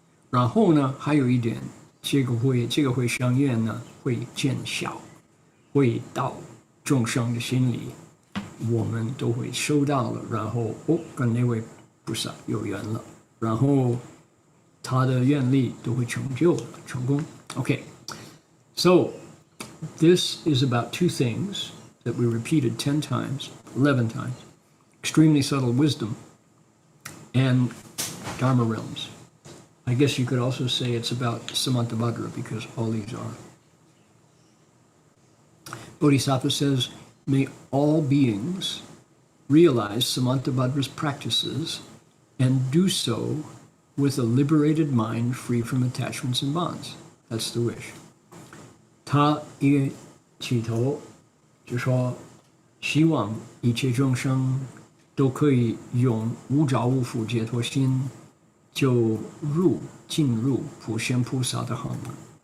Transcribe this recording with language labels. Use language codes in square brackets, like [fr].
[zh] 然后呢，还有一点，这个回向愿呢会见效，会到众生的心里，我们都会收到了，然后跟那位菩萨有缘了，然后他的愿力都会成就了，成功。 [en] Okay, so this is about two things that we repeated 10 times, 11 times. Extremely subtle wisdom and Dharma realms. I guess you could also say it's about Samantabhadra because all these are. Bodhisattva says, may all beings realize Samantabhadra's practices and do so with a liberated mind free from attachments and bonds. That's the wish. [zh] 他一起头就说，希望一切众生都可以用无着无缚解脱心，就进入普贤菩萨的行门。